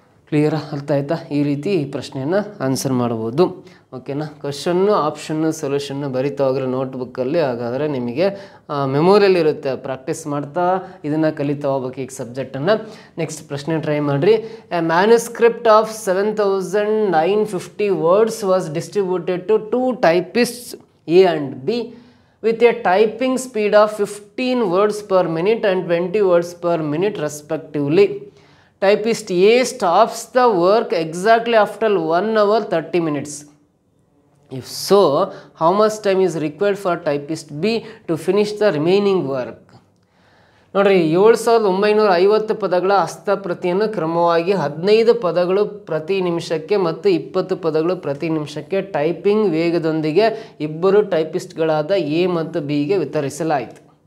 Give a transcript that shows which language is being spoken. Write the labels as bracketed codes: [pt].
[kn] ಕ್ಲಿಯರಾ? ಅರ್ಥ ಆಯ್ತಾ? ಈ ರೀತಿ ಈ ಪ್ರಶ್ನೆಯನ್ನು ಆನ್ಸರ್ ಮಾಡ್ಬೋದು. ಓಕೆನಾ? ಕ್ವಶನ್ನು, ಆಪ್ಷನ್ನು, ಸೊಲ್ಯೂಷನ್ನು ಬರಿತಾ ಹೋಗ್ರೆ ನೋಟ್ಬುಕ್ಕಲ್ಲಿ. ಹಾಗಾದರೆ ನಿಮಗೆ ಮೆಮೊರಿಯಲ್ಲಿ ಇರುತ್ತೆ. ಪ್ರಾಕ್ಟೀಸ್ ಮಾಡ್ತಾ ಇದನ್ನು ಕಲಿತಾ ಹೋಗ್ಬೇಕು ಈಗ ಸಬ್ಜೆಕ್ಟನ್ನು. ನೆಕ್ಸ್ಟ್ ಪ್ರಶ್ನೆ ಟ್ರೈ ಮಾಡಿರಿ. [en] A manuscript of 7,950 words was distributed to 2 typists A and B with a typing speed of 15 words per minute and 20 words per minute respectively. Typist A stops the work exactly after 1 hour 30 minutes. If so, how much time is required for typist B to finish the remaining work? [kn] ನೋಡ್ರಿ, 7,950 ಪದಗಳ ಹಸ್ತಪ್ರತಿಯನ್ನು ಕ್ರಮವಾಗಿ 15 ಪದಗಳು ಪ್ರತಿ ನಿಮಿಷಕ್ಕೆ ಮತ್ತು 20 ಪದಗಳು ಪ್ರತಿ ನಿಮಿಷಕ್ಕೆ ಟೈಪಿಂಗ್ ವೇಗದೊಂದಿಗೆ ಇಬ್ಬರು ಟೈಪಿಸ್ಟ್ಗಳಾದ ಎ ಮತ್ತು ಬಿಗೆ ವಿತರಿಸಲಾಯಿತು.